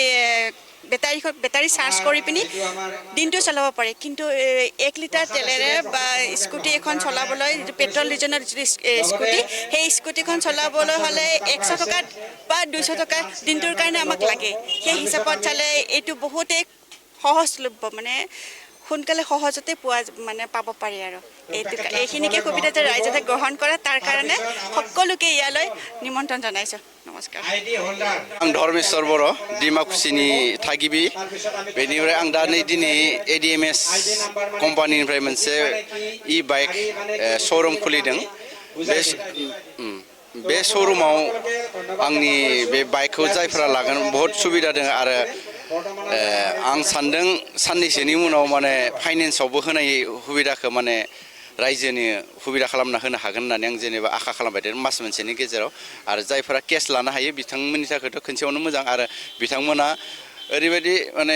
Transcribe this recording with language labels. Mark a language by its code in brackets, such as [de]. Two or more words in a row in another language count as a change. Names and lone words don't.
[as] বেটাৰী চাৰ্জ কৰি পিনি দিনটো চলাব পাৰে কিন্তু 1 লিটাৰ তেলেৰে বা স্কুটি এখন চলাবলৈ যিটো পেট্ৰল ডিজেলৰ যিটো স্কুটি সেই স্কুটিখন চলাবলৈ হ'লে 100 টকা বা 200 টকা দিনটোৰ কাৰণে আমাক লাগে সেই হিচাপত চালে এইটো বহুতেই সহজলভ্য মানে সোনকালে সহজতে পাব পাৰি আৰু এইখিনিকে সুবিধা যে ৰাইজে গ্ৰহণ কৰে তাৰ কাৰণে সকলোকে ইয়ালৈ নিমন্ত্ৰণ জনাইছোঁ নমস্কাৰ [brx] आं धर्मेश्वर बर' डिमाकुसिनि थागिबि बेनिफ्राय आं दा नै दिनै एडिएमएस कम्पानिनिफ्राय मोनसे [en] e bike showroom [brx] खुलिदों बे श'रुमाव आंनि बे बाइकखौ जायफोरा लागोन बहुत सुबिदा दङ आरो आं सान्दों साननैसोनि उनाव माने फाइनेन्सआवबो होनाय सुबिदाखौ माने रायजोनि सुबिदा खालामना होनो हागोन होननानै आं जेनेबा आखा खालामबाय दं मास मोनसेनि गेजेराव आरो जायफोरा केस लानो हायो बिथांमोननि थाखायथ' खनसेयावनो मोजां आरो बिथांमोना ओरैबायदि माने